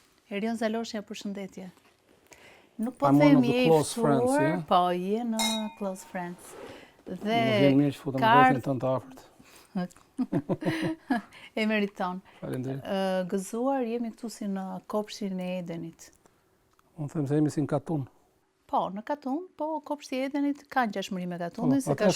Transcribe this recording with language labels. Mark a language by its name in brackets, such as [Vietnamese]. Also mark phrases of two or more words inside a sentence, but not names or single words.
[Albanian] Erion Zaloshi, përshëndetje. Nuk po [English] I'm one of [Albanian] themi [English] the [Albanian] e [English] close friends, [Albanian] ftuar, [English] yeah? [Albanian] po je në [English] close friends. [Albanian] Më vjen mirë që futëm vetën tënë të afërt. E meriton. Faleminderit. Gëzuar jemi këtu si në kopshtin e Edenit. Unë them se jemi si në Katun. Po, në Katun, po kopshti e Edenit ka ngjashmëri me Katunin, se ka